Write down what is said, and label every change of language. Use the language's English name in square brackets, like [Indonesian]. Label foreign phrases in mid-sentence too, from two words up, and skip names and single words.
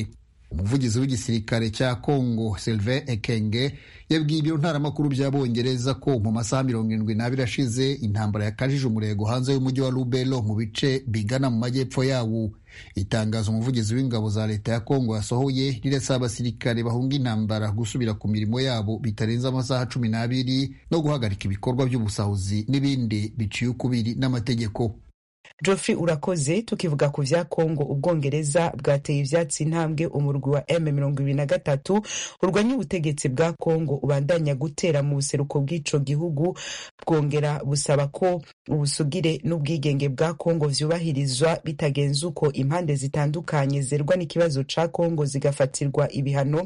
[Rundi] Umuvugizi w'igisirikare cya Kongo Sylvain Ekenge yabwiye ibiro ntaramakuru by'Abongereza ko mu masaha 72 ashize intambara yakajije umurego hanze y'umujyi wa Lubero mu bice bigana mu majyepfo yawo. Itangazo umuvugizi w'ingabo za leta ya Kongo yasohoye rirasaba abasirikare bahunga intambara gusubira ku mirimo yabo bitarenze amasaha 12 no guhagarika ibikorwa by'ubusahuzi n'ibindi biciye ukubiri n'amategeko. Geoffrey urakoze. Tukivuga ku vya Kongo, Ubwongereza bwateye ivyatsi intambwe umurwi wa M23 urwanya ubutegetsi bwa Kongo ubandanya gutera mu buseruko bw'ico gihugu, bwongera busaba ko ubusugire n'ubwigenge bwa Kongo vyubahirizwa bitagenze uko impande zitandukanye zerwa n'ikibazo ca Kongo zigafatirwa ibihano.